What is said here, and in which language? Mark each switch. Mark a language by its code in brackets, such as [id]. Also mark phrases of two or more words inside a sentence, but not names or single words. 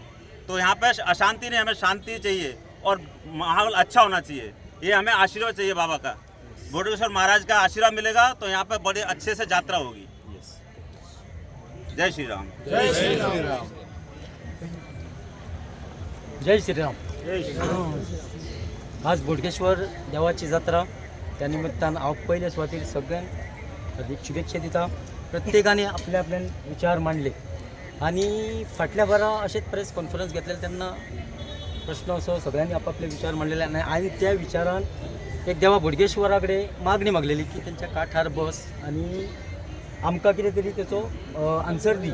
[hi] तो यहाँ पे अशांति नहीं, हमें शांति चाहिए और माहौल अच्छा होना चाहिए. ये हमें आशीर्वाद चाहिए बाबा का. बोडगेश्वर महाराज का आशीर्वाद मिलेगा तो यहाँ पे बड़े अच्छे से यात्रा होगी. जय श्री राम. जय श्रीराम. जय श्रीराम. [kok] आज बोडगेश्वर देवाची जात्रा, त्या निमित्तान हांव पयले सुवातेर सगळ्यांक हार्दिक शुभेच्छा दिता. प्रत्येकाने आपले आपले विचार मांडले आणि फाटल्या वरा अशेंच प्रेस कॉन्फरन्स घेतलेले तेन्ना प्रश्न असो सगळ्यांनी आपापले विचार मांडलेले आणि त्या विचारान एक देवा बोडगेश्वरा कडेन मागणी मागलेली की त्यांच्या काठार बस आणि आमकां कितें तरी तेचो आन्सर दी.